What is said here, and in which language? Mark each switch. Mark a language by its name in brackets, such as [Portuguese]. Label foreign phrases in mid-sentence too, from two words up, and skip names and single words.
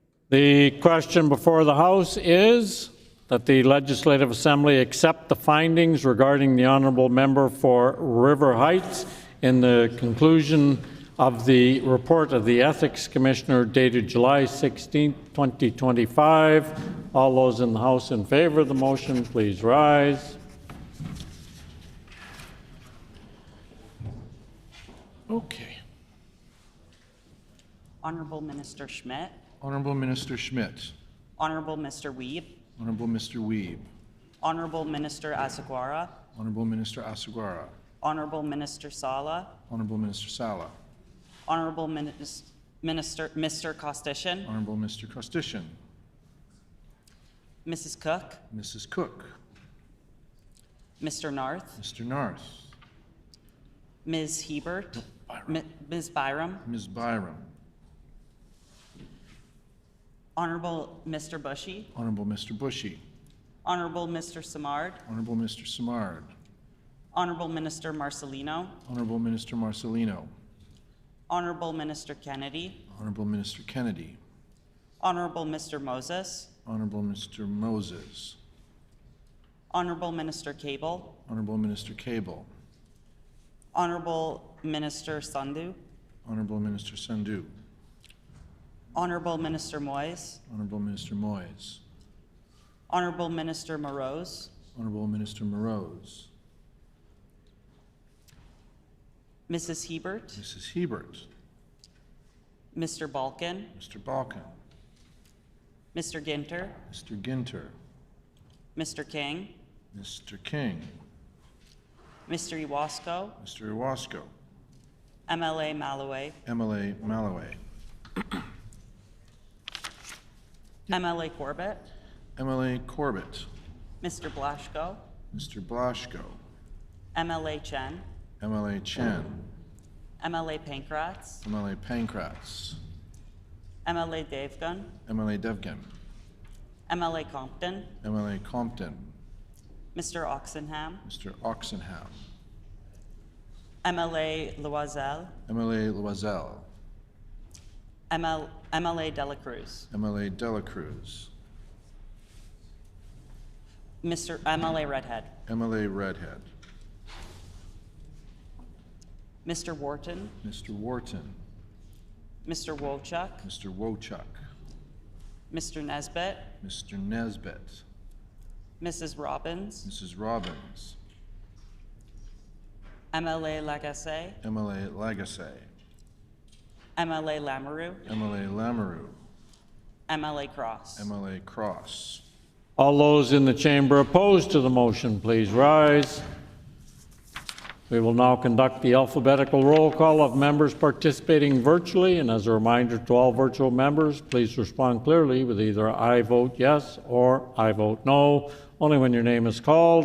[English] The question before the House is that the Legislative Assembly accept the findings regarding the honourable member for River Heights in the conclusion of the report of the Ethics Commissioner dated July 16, 2025. All those in the House in favour of the motion, please rise. Okay. Honourable Minister Schmidt. Honourable Minister Schmidt. Honourable Mr. Wiebe. Honourable Mr. Wiebe. Honourable Minister Asagwara. Honourable Minister Asagwara. Honourable Minister Sala. Honourable Minister Sala. Honourable Mr. Costician. Honourable Mr. Costician. Mrs. Cook. Mrs. Cook. Mr. Narth. Mr. Narth. Ms. Hebert. Ms. Byram. Ms. Byram. Honourable Mr. Bushy. Honourable Mr. Bushy. Honourable Mr. Samard. Honourable Mr. Samard. Honourable Minister Marcelino. Honourable Minister Marcelino. Honourable Minister Kennedy. Honourable Minister Kennedy. Honourable Mr. Moses. Honourable Mr. Moses. Honourable Minister Cable. Honourable Minister Cable. Honourable Minister Sandhu. Honourable Minister Sandhu. Honourable Minister Moyes. Honourable Minister Moyes. Honourable Minister Morose. Honourable Minister Morose. Mrs. Hebert. Mrs. Hebert. Mr. Balkin. Mr. Balkin. Mr. Ginter. Mr. Ginter. Mr. King. Mr. King. Mr. Iwasko. Mr. Iwasko. MLA Malloway. MLA Malloway. MLA Corbett. MLA Corbett. Mr. Blaschko. Mr. Blaschko. MLA Chen. MLA Chen. MLA Pankratz. MLA Pankratz. MLA Devgan. MLA Devgan. MLA Compton. MLA Compton. Mr. Oxenham. Mr. Oxenham. MLA Loisel. MLA Loisel. MLA Dela Cruz. MLA Dela Cruz. MLA Redhead. MLA Redhead. Mr. Wharton. Mr. Wharton. Mr. Wochuk. Mr. Wochuk. Mr. Nesbitt. Mr. Nesbitt. Mrs. Robbins. Mrs. Robbins. MLA Lagacé. MLA Lagacé. MLA Lamoureux. MLA Lamoureux. MLA Cross. MLA Cross. All those in the chamber opposed to the motion, please rise. We will now conduct the alphabetical roll call of members participating virtually, and as a reminder to all virtual members, please respond clearly with either I vote yes or I vote no, only when your name is called.